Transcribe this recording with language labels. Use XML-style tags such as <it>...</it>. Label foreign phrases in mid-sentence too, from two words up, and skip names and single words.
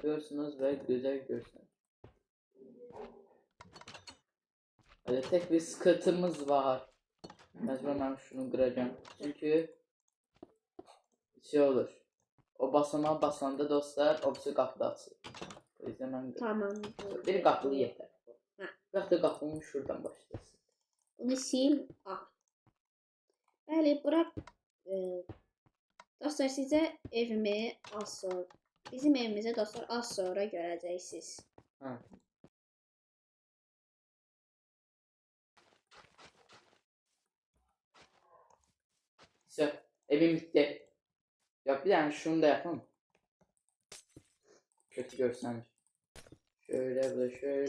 <tr>yapıyorsunuz ve güzel görsün. Hadi tek bir sıkıntımız var. Mecburen ben şunu kıracağım. Çünkü şey olur. O basamağa basanda dostlar o bizi kapıda açır. O yüzden ben Tamam. bir kapılı yeter.</tr> <az>Hə.</az> <tr>Bırak da kapımı şuradan başlasın. Bunu sil.</tr> <az>Bəli, bura dostlar sizə evimi az sonra, bizim evimizi dostlar az sonra görəcəksiniz.</az> <tr>Ha. İşte evim bitti. Yok bir tane şunu da yapalım. Kötü görsen. Şöyle böyle şöyle.</tr>